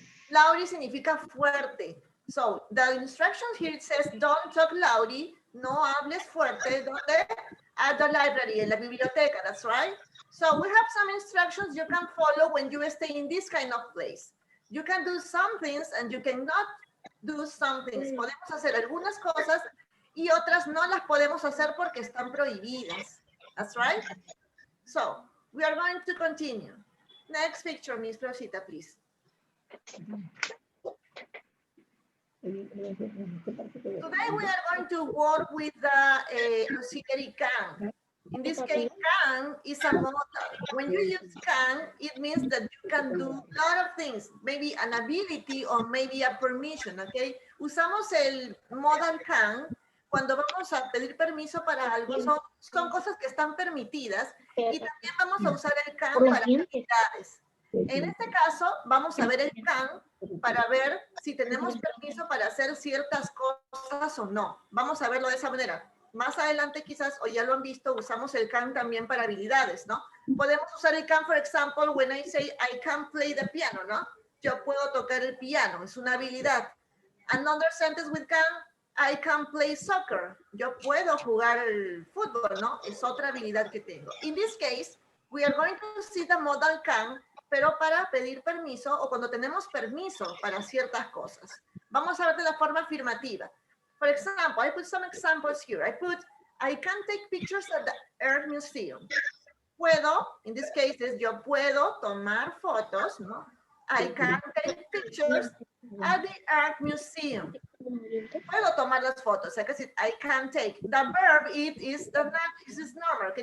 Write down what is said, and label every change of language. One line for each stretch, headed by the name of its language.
Spanish: Loudly significa fuerte.
English: So, the instructions here, it says, don't talk loudly.
Spanish: No hables fuerte. ¿Dónde?
English: At the library,
Spanish: en la biblioteca,
English: that's right. So, we have some instructions you can follow when you stay in this kind of place. You can do some things and you cannot do some things.
Spanish: Podemos hacer algunas cosas y otras no las podemos hacer porque están prohibidas.
English: That's right. So, we are going to continue. Next picture, Miss Rosita, please. Today we are going to work with the auxiliary can. In this case, can is a modal. When you use can, it means that you can do a lot of things, maybe an ability or maybe a permission, okay?
Spanish: Usamos el modal can cuando vamos a pedir permiso para algo. Son cosas que están permitidas y también vamos a usar el can para actividades. En este caso, vamos a ver el can para ver si tenemos permiso para hacer ciertas cosas o no. Vamos a verlo de esa manera. Más adelante quizás, o ya lo han visto, usamos el can también para habilidades, ¿no? Podemos usar el can,
English: for example, when I say I can play the piano, ¿no?
Spanish: Yo puedo tocar el piano, es una habilidad.
English: Another sentence with can play soccer.
Spanish: Yo puedo jugar el fútbol, ¿no? Es otra habilidad que tengo.
English: In this case, we are going to see the modal can,
Spanish: pero para pedir permiso o cuando tenemos permiso para ciertas cosas. Vamos a ver de la forma afirmativa.
English: For example, I put some examples here. I can take pictures at the Art Museum.
Spanish: Puedo,
English: in this case,
Spanish: yo puedo tomar fotos, ¿no?
English: I can take pictures at the Art Museum.
Spanish: Puedo tomar las fotos.
English: I can take. The verb it is normal, okay?